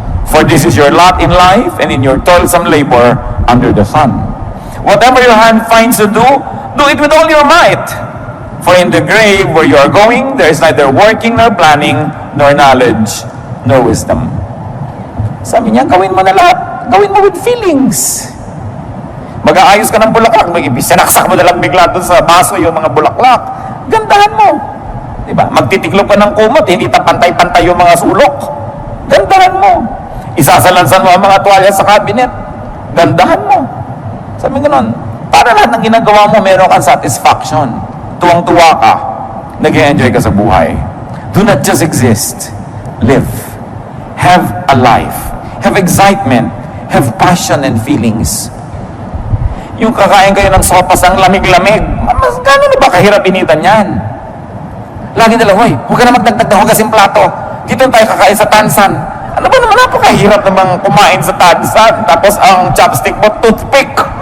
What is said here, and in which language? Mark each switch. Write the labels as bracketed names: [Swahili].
[English] For this is your lot in life and in your toilsome labor under the sun. Whatever your hand finds to do it with all your might. For in the grave where you are going, there is neither working nor planning, nor knowledge, nor wisdom. [Filipino] Sabi niya, gawin mo na lahat. Gawin mo [English] with feelings. [Filipino] Mag-aayos ka ng bulaklak, sinaksak mo na lang bigla doon sa baso yung mga bulaklak. Gandahan mo. Diba? Magtitiklop ka ng kumot, hindi pantay-pantay yung mga sulok. Gandahan mo. Isasalansan mo ang mga tuwalya sa cabinet. Gandahan mo. Sabi gano'n, para lahat ng ginagawa mo, meron kang satisfaction. Tuwang-tuwa ka. Nag-enjoy ka sa buhay. [English] Do not just exist. Live. Have a life. Have excitement. Have passion and feelings. [Filipino] Yung kakain kayo ng sopas ang lamig-lamig, mas gano'n na ba kahirap initan yan? Lagi nila, hoy, huwag ka na magdagdag na hugasin plato. Dito tayo kakain sa tansan. Ano ba naman, napakahirap namang kumain sa tansan, tapos ang chopstick mo, toothpick.